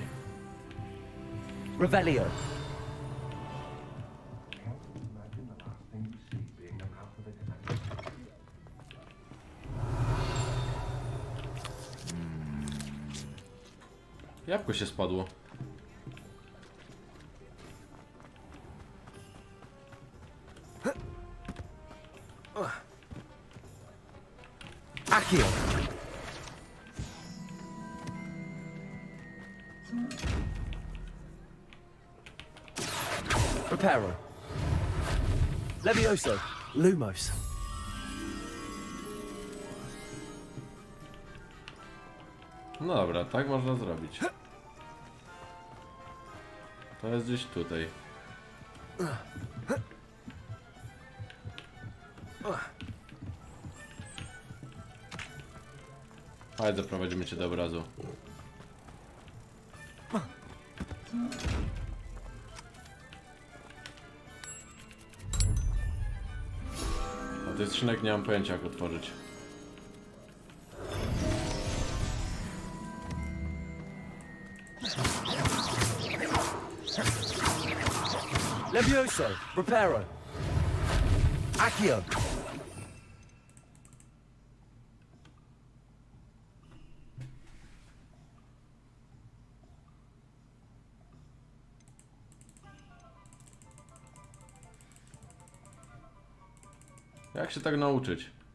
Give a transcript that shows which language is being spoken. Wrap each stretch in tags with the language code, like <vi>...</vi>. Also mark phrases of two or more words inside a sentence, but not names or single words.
<pl>Revelio. Jabłko się spadło. Accio. Preparo. Levioso. Lumos. No dobra, tak można zrobić. To jest gdzieś tutaj. Chodź, zaprowadzimy cię do obrazu. A tych skrzynek nie mam pojęcia, jak otworzyć. Levioso. Preparo. Accio. Jak się tak nauczyć?</pl>